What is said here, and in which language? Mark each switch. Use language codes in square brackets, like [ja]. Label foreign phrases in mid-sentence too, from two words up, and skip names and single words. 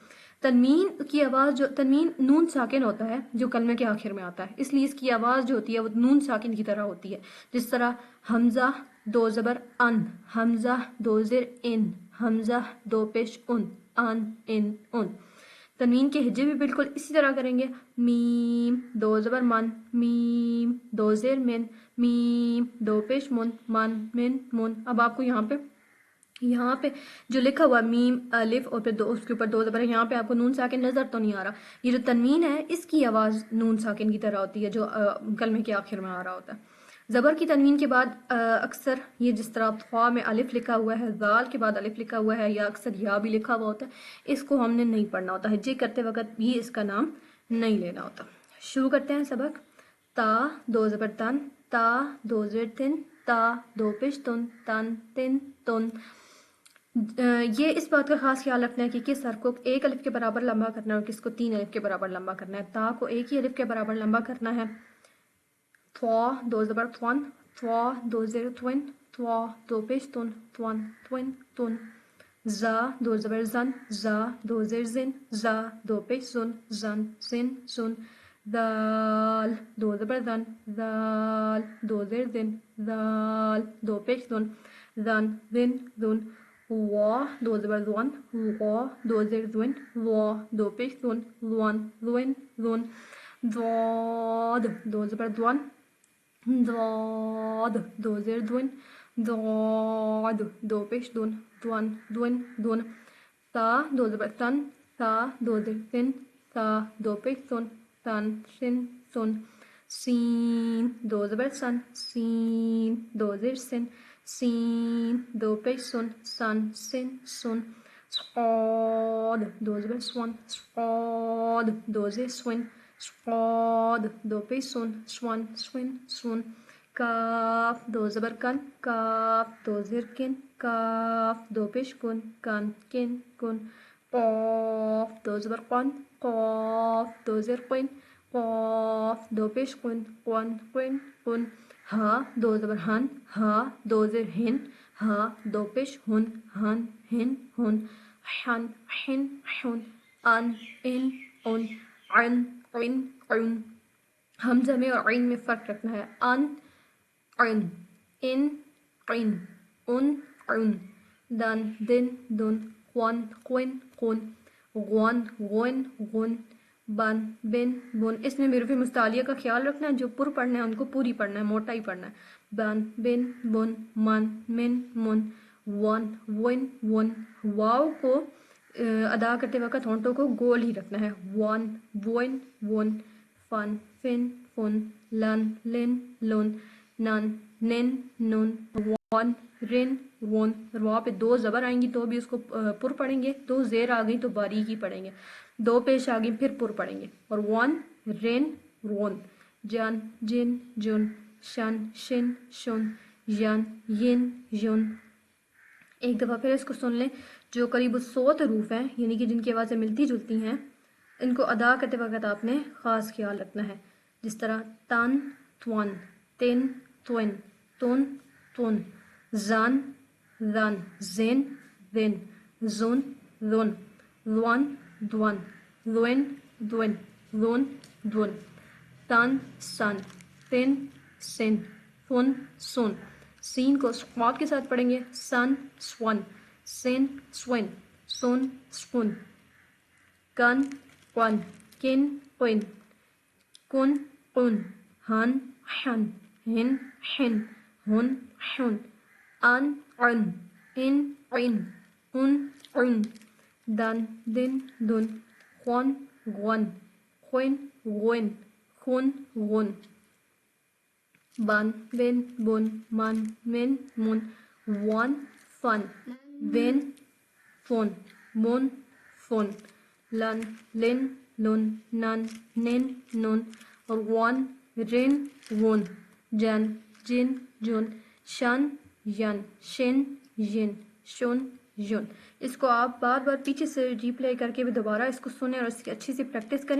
[ur] تنوین کی آواز تنوین نون ساکن ہوتا ہے جو کلمے کے آخر میں آتا ہے، اس لیے اس کی آواز جو ہوتی ہے وہ نون ساکن کی طرح ہوتی ہے، جس طرح حمزہ دو زبر ان، حمزہ دو زیر ان، حمزہ دو پیش ان۔ تنوین کے ہجے بھی بالکل اسی طرح کریں گے، میم دو زبر من، میم دو زیر من، میم دو پیش من۔ اب آپ کو یہاں پہ جو لکھا ہوا میم الف اور پھر اس کے اوپر دو زبر ہے، یہاں پہ آپ کو نون ساکن نظر تو نہیں آ رہا۔ یہ جو تنوین ہے اس کی آواز نون ساکن کی طرح ہوتی ہے جو کلمے کے آخر میں آ رہا ہوتا ہے۔ زبر کی تنوین کے بعد اکثر یہ جس طرح خوا میں الف لکھا ہوا ہے، ذال کے بعد الف لکھا ہوا ہے، یا اکثر یا بھی لکھا ہوا ہوتا ہے، اس کو ہم نے نہیں پڑھنا ہوتا ہے، جے کرتے وقت بھی اس کا نام نہیں لینا ہوتا۔ شروع کرتے ہیں سبق۔ تا دو زبر تن، تا دو زیر تن، تا دو پیش تن، تن تن تن۔ یہ اس بات کا خاص خیال رکھنا ہے کہ کس حرف کو ایک الف کے برابر لمبا کرنا ہے اور کس کو تین الف کے برابر لمبا کرنا ہے۔ تا کو ایک ہی الف کے برابر لمبا کرنا ہے۔ تھوا دو زبر تھون، تھوا دو زیر تھون، تھوا دو پیش تن، تھون تھون تن۔ زا دو زبر زن، زا دو زیر زن، زا دو پیش زن، زن زن زن۔ ذال دو زبر زن، زال دو زیر زن، زال دو پیش زن، زن زن زن۔ وا دو زبر زون، وا دو زیر زون، وا دو پیش زن، زون زون زن۔ ضاد دو زبر زون، ضاد دو زیر دون، ضاد دو پیش دون، دون دون دون۔ تا دو زبر تن، تا دو زیر سن، تا دو پیش سن، تن سن سن۔ سین دو زبر سن، سین دو زیر سن، سین دو پیش سن، سن سن سن۔ صاد دو زبر سون، صاد دو زیر سون، صاد دو پیش سن، سون سون سن۔ کاف دو زبر کن، کاف دو زیر کن، کاف دو پیش کن، کن کن کن۔ قاف دو زبر قن، قاف دو زیر قن، قاف دو پیش قن، قن قن قن۔ ہا دو زبر ہن، ہا دو زیر ہن، ہا دو پیش ہن، ہن ہن ہن۔ حن حن حن۔ ان ان ان، عن عن عن۔ حمزہ میں اور عین میں فرق رکھنا ہے۔ ان عن، ان عن، ان عن۔ دن دن دن، قن قن قن، غن غن غن۔ بن بن بن۔ اس میں حروف مستعلیہ کا خیال رکھنا ہے، جو پر پڑھنا ہے ان کو پوری پڑھنا ہے، موٹا ہی پڑھنا ہے۔ بن بن بن، من من من۔ ون ون ون۔ واو کو ادا کرتے وقت ہونٹوں کو گول ہی رکھنا ہے۔ ون ون ون۔ فن فن فن۔ لن لن لن۔ نن نن نن۔ ون رن ون۔ واو پہ دو زبر آئیں گی تو بھی اس کو پر پڑھیں گے، دو زیر آ گئی تو باریک ہی پڑھیں گے، دو پیش آ گئی پھر پر پڑھیں گے۔ اور ون رن رون۔ جن جن جن۔ شن شن شن۔ ین ین ین۔ ایک دفعہ پھر اس کو سن لیں۔ جو قریب 100 حروف ہیں، یعنی کہ جن کی آوازیں ملتی جلتی ہیں، ان کو ادا کرتے وقت آپ نے خاص خیال رکھنا ہے، جس طرح تن تھون، تن تون، تن تن۔ زن زن، زن زن، زن زن، زون دون، زون دون، زن دون۔ تن سن، تن سن، فن سن۔ سین کو سقاط کے ساتھ پڑھیں گے، سن سون، سن سون، سن سن۔ کن قن، کن قن، کن قن۔ ہن ہن، ہن ہن، ہن ہن۔ ان عن، ان عن، hun, un, dan, din, dun, juan, guan, juen, guen, jun, gun, ban, ben, bun, man, min, mun, wan, fun, ven, fun, mun, fun, lan, lin, lun, nan, nin, nun, rwan, rin, wun, jan, jin, jun, shan, yan, shin, yin, shun, یون. اس کو آپ بار بار پیچھے سے ری پلے کر کے بھی دوبارہ اس کو سنیں اور اس کی اچھی سی پریکٹس کریں.